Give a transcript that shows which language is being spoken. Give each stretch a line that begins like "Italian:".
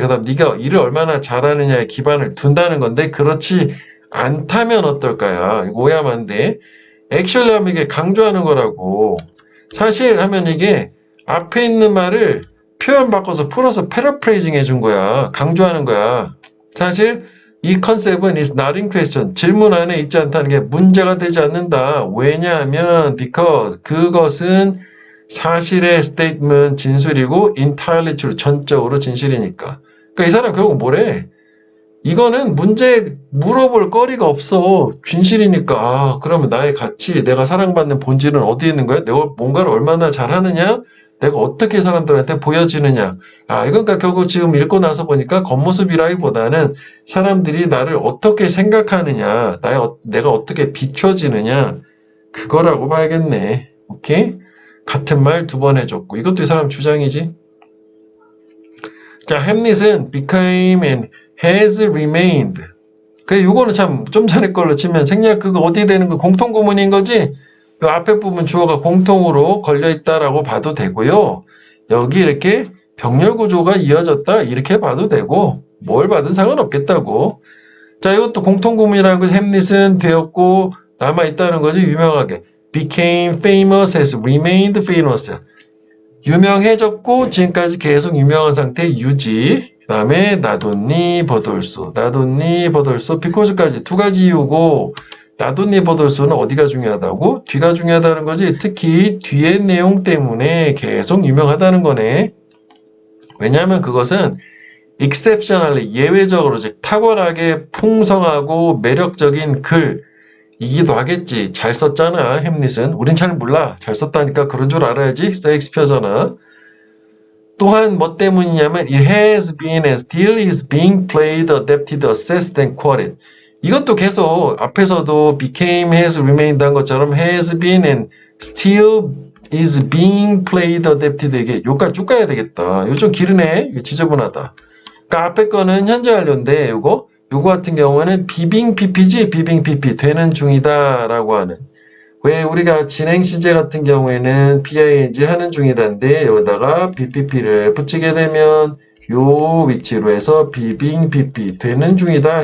Korean: 그 다음 네가 일을 얼마나 잘하느냐에 기반을 둔다는 건데 그렇지 않다면 어떨까요? 이거 오해하면 안 돼. 액츄얼리 하면 이게 강조하는 거라고. 사실 하면 이게 앞에 있는 말을 표현 바꿔서 풀어서 패러프레이징 해준 거야. 강조하는 거야. 사실 이 컨셉은
English: is not in question.
Korean: 질문 안에 있지 않다는 게 문제가 되지 않는다. 왜냐하면 because 그것은 사실의 statement 진술이고
English: entirely true
Korean: 전적으로 진실이니까. 그러니까 이 사람 결국 뭐래? 이거는 문제 물어볼 거리가 없어. 진실이니까. 아, 그러면 나의 가치, 내가 사랑받는 본질은 어디에 있는 거야? 내가 뭔가를 얼마나 잘하느냐? 내가 어떻게 사람들한테 보여지느냐? 아, 이건 그러니까 결국 지금 읽고 나서 보니까 겉모습이라기보다는 사람들이 나를 어떻게 생각하느냐, 내가 어떻게 비춰지느냐, 그거라고 봐야겠네. 오케이? 같은 말 두 번 해줬고. 이것도 이 사람 주장이지. 자, 햄릿은
English: became and has remained.
Korean: 요거는 참 좀 전에 걸로 치면 생략 그거 어디 되는 거 공통구문인 거지? 요 앞에 부분 주어가 공통으로 걸려있다라고 봐도 되고요. 여기 이렇게 병렬 구조가 이어졌다 이렇게 봐도 되고 뭘 봐도 상관없겠다고. 자, 이것도 공통구문이라는 거 햄릿은 되었고 남아있다는 거죠. 유명하게.
English: became famous has remained famous.
Korean: 유명해졌고 지금까지 계속 유명한 상태 유지. 그 다음에 나돈니 버돌소 비코즈까지 두 가지 이유고 나돈니 버돌소는 어디가 중요하다고? 뒤가 중요하다는 거지. 특히 뒤의 내용 때문에 계속 유명하다는 거네. 왜냐하면 그것은 exceptionally 예외적으로 즉 탁월하게 풍성하고 매력적인 글이기도 하겠지. 잘 썼잖아 햄릿은. 우린 잘 몰라. 잘 썼다니까 그런 줄 알아야지. 셰익스피어잖아. 또한 뭐 때문이냐면
English: it has been and still is being played, adapted, assessed and quoted.
Korean: 이것도 계속 앞에서도
English: became, has remained
Korean: 한 것처럼
English: has been and still is being played, adapted
Korean: 이게 요까지 쭉 가야 되겠다. 이거 좀 기르네. 이거 지저분하다. 그러니까 앞에 거는 현재 완료인데 요거 같은 경우는 비빙 PP지 비빙 PP 되는 중이다 라고 하는. 왜 우리가 진행 시제 같은 경우에는 PING 하는 중이다인데 여기다가 BPP를 붙이게 되면 요 위치로 해서 비빙 PP 되는 중이다.